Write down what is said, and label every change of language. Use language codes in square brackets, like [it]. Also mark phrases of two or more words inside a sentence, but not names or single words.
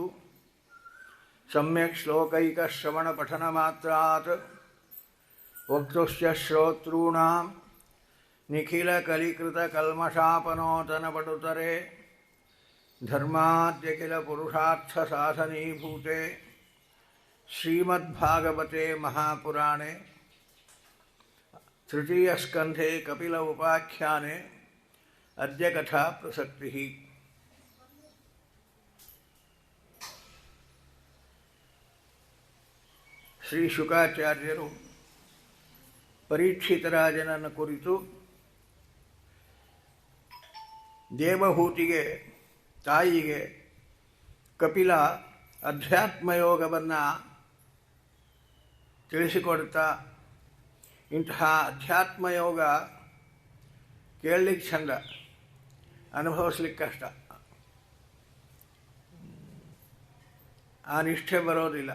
[sa] ಸಮ್ಯಕ್ ಶ್ಲೋಕೈಕಶ್ರವಣಪಠನಮಾತ್ರಾತ್ ವಕ್ತುಶ್ಚ ಶ್ರೋತॄಣಾಂ ನಿಖಿಲಕಲಿಕೃತಕಲ್ಮಷಾಪನೋತನಪಟುತರೆ ಧರ್ಮಾದ್ಯಖಿಲಪುರುಷಾರ್ಥಸಾಧನೀಭೂತೆ ಶ್ರೀಮದ್ಭಾಗವತೆ ಮಹಾಪುರಾಣೆ ತೃತೀಯಸ್ಕಂಧೆ ಕಪಿಲ ಉಪಾಖ್ಯಾನೆ ಅದ್ಯ ಕಥಾ ಪ್ರಸಕ್ತಿಃ. [kn] ಶ್ರೀ ಶುಕಾಚಾರ್ಯರು ಪರೀಕ್ಷಿತರಾಜನನ್ನು ಕುರಿತು ದೇವಹೂತಿಗೆ ತಾಯಿಗೆ ಕಪಿಲ ಅಧ್ಯಾತ್ಮಯೋಗವನ್ನು ತಿಳಿಸಿಕೊಡ್ತಾ, ಇಂತಹ ಅಧ್ಯಾತ್ಮಯೋಗ ಕೇಳಲಿಕ್ಕೆ ಚಂದ, ಅನುಭವಿಸ್ಲಿಕ್ಕೆ ಕಷ್ಟ, ಆ ನಿಷ್ಠೆ ಬರೋದಿಲ್ಲ.